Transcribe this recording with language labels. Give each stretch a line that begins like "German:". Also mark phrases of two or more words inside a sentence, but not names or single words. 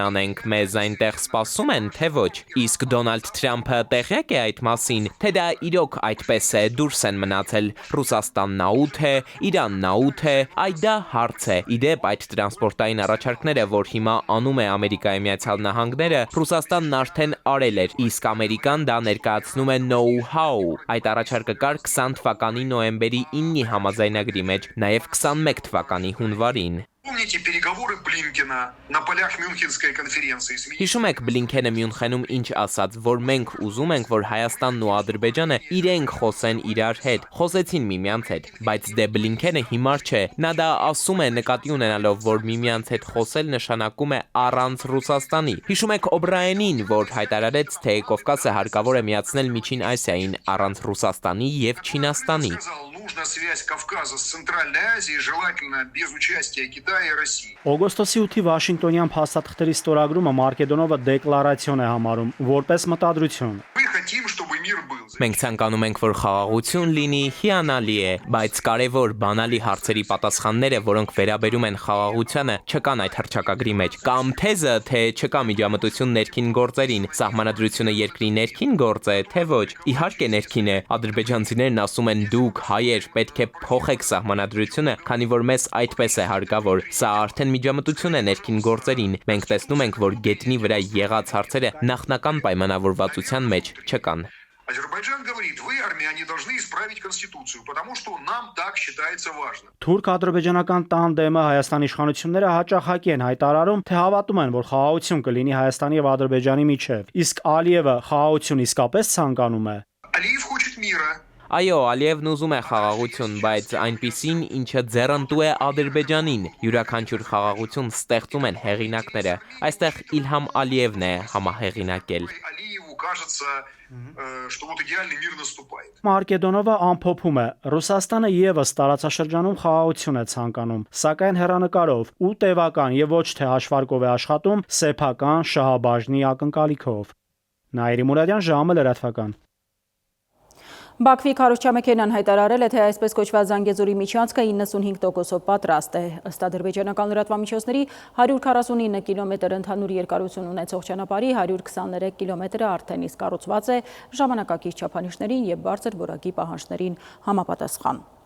Armenian: անենք, մեզ այնտեղ սպասում են, թե ոչ։ Իսկ Դոնալդ Թրամփը տեղյակ է այդ մասին, թե դա իրոք այդպես է, դուրս են մնացել։ Ռուսաստանն աուտ է, Իրանն աուտ է, այդ դա հարց է։ Իդեպ այդ տրանսպորտային առաջարկները, որ հիմա անում է Ամերիկայի Միացյալ Նահանգները, Ռուսաստանն արդեն արել էր, իսկ Ամերիկան դա ներկայացնում է know-how։ Այդ առաջարկը կար 20 թվականի նոյեմբերի 9-ի համաձայնագրի մեջ, նաև 21 թվականի հունվարին։
Russian: Помните переговоры Блинкена на полях Мюнхенской конференции?
Armenian: Հիշում եք Բլինքենը Մյունխենում ինչ ասաց, որ մենք ուզում ենք, որ Հայաստանն ու Ադրբեջանը իրենք խոսեն իրար հետ, խոսեցին միմյանց հետ, բայց դե Բլինքենը հիմար չէ, նա դա ասում է նկատի ունենալով, որ միմյանց հետ խոսել նշանակում է առանց Ռուսաստանի։ Հիշում եք Օբրայանին, որ հայտարարեց, թե Կովկասը հարկավոր է միացնել Միջին Ասիային առանց Ռուսաստանի եւ Չինաստանի։
Russian: Нужна связь Кавказа с Центральной Азией, желательно без участия Китая и России.
Armenian: Օգոստոսի 8-ի Վաշինգտոնյան փաստաթղթերի ստորագրումը Մարկեդոնովը դեկլարացիոն է համարում, որպես մտադրություն։
Russian: Мы хотим, чтобы мир был.
Armenian: Մենք ցանկանում ենք, որ խաղաղություն լինի, հիանալի է, բայց կարևոր բանալի հարցերի պատասխանները, որոնք վերաբերում են խաղաղությանը, չկան այդ հռչակագրի մեջ։ Կամ թեզը, թե չկա միջամտություն ներքին գործերին, սահմանադրությունը երկրի ներքին գործ է, թե ոչ։ Իհարկե ներքին է։ Ադրբեջանցիներն ասում են դուք հայեր պետք է փոխեք սահմանադրությունը, քանի որ մեզ այդպես է հարկավոր։ Սա արդեն միջամտություն է ներքին գործերին։ Մենք տեսնում ենք, որ գետնի վրա եղած հարցերը նախնական պայմանավորվածության մեջ չկան։
Russian: Азербайджан говорит, вы, армяне, должны исправить Конституцию, потому что нам так считается важно.
Armenian: Թուրք-ադրբեջանական տանդեմը Հայաստանի իշխանությունները հաճախակի են հայտարարում, թե հավատում են, որ խաղաղություն կլինի Հայաստանի եւ Ադրբեջանի միջեւ։ Իսկ Ալիևը խաղաղություն իսկապես ցանկանում է։
Russian: Алиев хочет мира.
Armenian: Այո, Ալիևն ուզում է խաղաղություն, բայց այնպիսին, ինչը ձեռնտու է Ադրբեջանին։ Յուրաքանչյուր խաղաղություն ստեղծում են հեղինակները։ Այստեղ Իլհամ Ալիևն է համահեղինակել։
Russian: Алиеву кажется, что вот идеальный мир наступает.
Armenian: Մարկեդոնովը ամփոփում է. Ռուսաստանը եւս տարածաշրջանում խաղաղություն է ցանկանում, սակայն հեռանկարով ու տևական եւ ոչ թե հաշվարկով է աշխատում սեփական շահաբաժնի ակնկալիքով։ Նաիրի Մուրադյան, ժամը լրատվական։ Բաքվի քարոզչամեքենան հայտարարել է, թե այսպես կոչված Զանգեզուրի միջանցքը 95%-ով պատրաստ է։ Ըստ ադրբեջանական լրատվամիջոցների 149 կիլոմետր ընդհանուր երկարություն ունեցող ճանապարհի 123 կիլոմետրը արդեն իսկ կառուցված է ժամանակակից չափանիշներին եւ բարձր որակի պահանջներին համապատասխան։